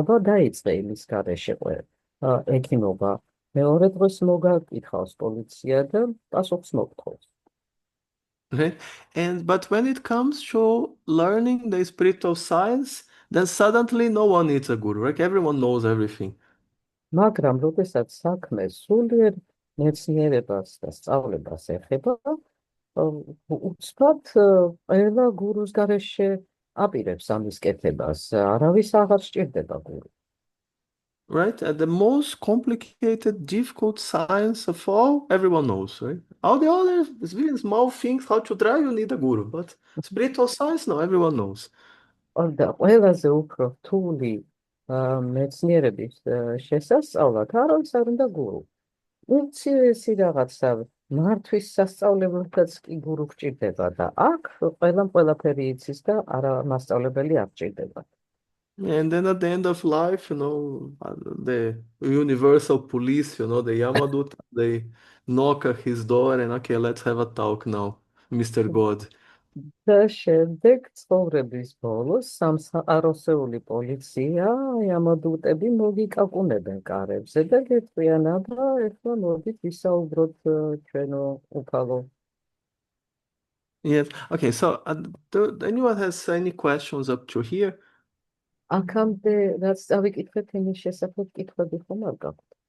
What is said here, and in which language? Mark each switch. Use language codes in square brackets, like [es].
[ka] აბა დაიწყე იმის გარეშე ექიმობა. მეორე დღეს მოგაკითხავს პოლიცია და პასუხს მოგთხოვს. [en] Right? And but when it comes to learning the spiritual science, then suddenly no one needs a guru, right? Everyone knows everything. [ka] მაგრამ როდესაც საქმე სულიერ მეცნიერებას და სწავლებას ეხება, უცბად ყველა გურუს გარეშე აპირებს ამის კეთებას. არავის აღარ სჭირდება გურუ. [en] Right? And the most complicated, difficult science of all, everyone knows, right? All the other really small things, how to drive, you need a guru. But spiritual science, no, everyone knows. [ka] და ყველაზე უფრო რთული მეცნიერების შესასწავლად არავის არ უნდა გურუ. უმცირესი რაღაცა მართვის სასწავლებელთაც კი გურუ გჭირდება და აქ ყველაფერი იცის და არა მასწავლებელი არ გჭირდება. [en] And then at the end of life, the universal police, the Yamadut, they knock at his door and, okay, let's have a talk now, Mr. God. [ka] და შემდეგ ცხოვრების ბოლოს სამსახაროსეული პოლიცია, ამადუტები მოგიკაკუნებენ კარებზე და გეტყვიან, აბა ეხლა მოდით ვისაუბროთ ჩვენო უფალო. [en] Yes. Okay. So, anyone has any questions up to here? [ka] აქამდე რაც დავიკითხეთ იმის შესახებ კითხვები ხომ არ გაქვთ?